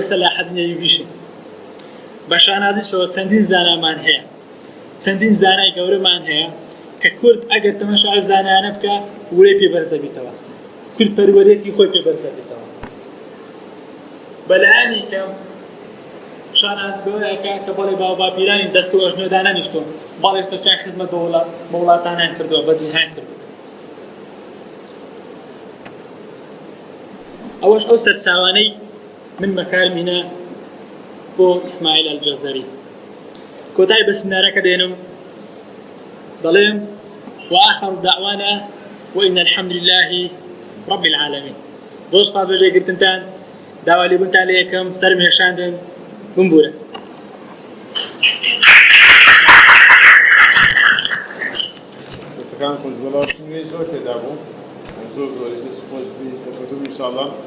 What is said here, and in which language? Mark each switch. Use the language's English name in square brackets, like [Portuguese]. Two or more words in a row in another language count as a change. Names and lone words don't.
[Central Kurdish] سەلاحەدین ئەیوبیشین بە شانازیشەوە چەندین زانامان هەیە چەندین زانای گەورەمان هەیە کە کورد ئەگەر تەماشای زانایانە بکە وەی پێبەرز دەبیتەوە کورد پەروەرێتی خۆی پێبەرز دەبیتەوە بەلایانی کەم شاناز بەوەیەکە کە بەڵێ باوباپیرانی دەست و ئەژنۆدا نەنیشتۆن بەڵێ شتەکان خزمەت بە وڵاتانیان کردووە بە جیهان کردووە ئەوەش ئەو سەرچاوانەی من بەکارمینە بۆ ئیسماعیل ئەلجەزەری کۆتای بە سمینارەکە دێنم دەڵێم [Arabic] وآخر دعوانا وإن الحمد لله رب العالمين [Central Kurdish] زۆر سپاس بە جێگرتنتان داوا لێبوونتان لە یەکەم سەرمێشاندن بمبورە دەستەکان خۆش بەڵاشت نوێ زۆر تێدا بوو زۆر زۆریش دەست خۆش بی سەرکەوتوو ئینشاءالله